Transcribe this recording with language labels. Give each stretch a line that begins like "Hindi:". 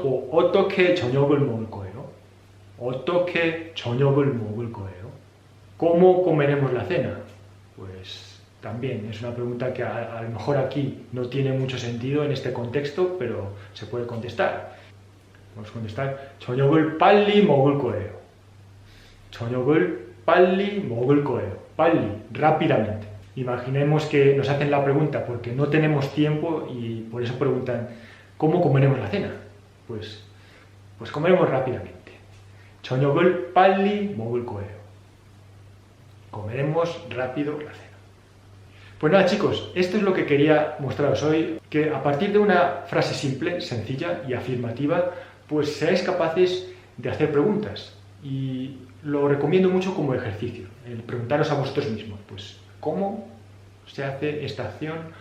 Korean: 어떻게 저녁을 먹을 거예요? 어떻게 저녁을 먹을 거예요?
Spanish: ¿Cómo comeremos la cena? Pues también es una pregunta que a lo mejor aquí no tiene mucho sentido en este contexto, pero se puede contestar. Vamos a contestar
Korean: 저녁을 빨리 먹을 거예요. 저녁을 빨리 먹을 거예요.
Spanish: 빨리, rápidamente. Imaginemos que nos hacen la pregunta porque no tenemos tiempo y por eso preguntan ¿cómo comeremos la cena? Pues comeremos rápidamente.
Korean: 저녁을 빨리 먹을 거예요.
Spanish: Comeremos rápido la cena. Pues nada chicos, esto es lo que quería mostraros hoy, que a partir de una frase simple, sencilla y afirmativa, pues seáis capaces de hacer preguntas. Y lo recomiendo mucho como ejercicio, el preguntaros a vosotros mismos, pues ¿cómo se hace esta acción?